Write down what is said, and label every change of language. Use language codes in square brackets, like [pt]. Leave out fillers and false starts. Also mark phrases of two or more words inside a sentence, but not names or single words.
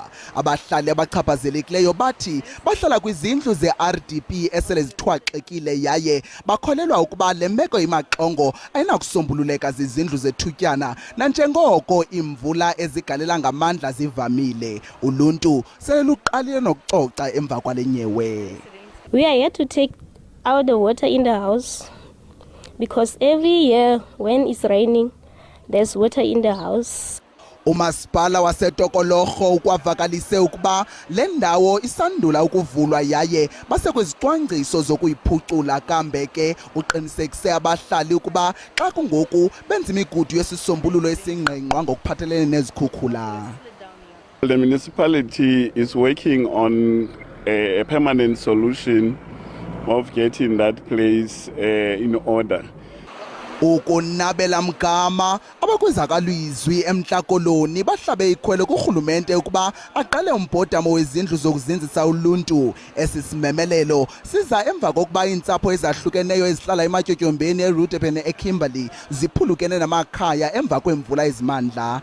[xh] Abahlali abachaphazelekileyo bathi bahlala kwizindlu ze-RDP esele zithwaxekile yaye bakholelwa ukuba le meko imaxongo ayinakusombululeka zizindlu zethutyana nanjengoko imvula ezigalela ngamandla zivamile. Uluntu sele luqalile nokucoca emva kwale nyewe. [en] We are here to take out the water in the house because every year when it's raining there's water in the house. [xh] Umasipala waseTokologo ukwavakalise ukuba le ndawo isandula ukuvulwa yaye basekwezicwangciso zokuyiphucula kambe ke uqinisekise abahlali ukuba xa kungoku benza imigudu yesisombululo esingqengqwa ngokuphathelene nezikhukhula. [en] The municipality is working on a permanent solution of getting that place in order. [xh] Ukunabela mgama abakwezakalwizwi eMntla Koloni bahlabe ikhwele kurhulumente ukuba aqale umbhodamo wezindlu zokuzinzisa uluntu. Esi simemelelo siza emva kokuba iintsapho ezahlukeneyo ezihlala ematyotyombeni eRudepen eKimberley ziphulukene namakhaya emva kwemvula ezimandla.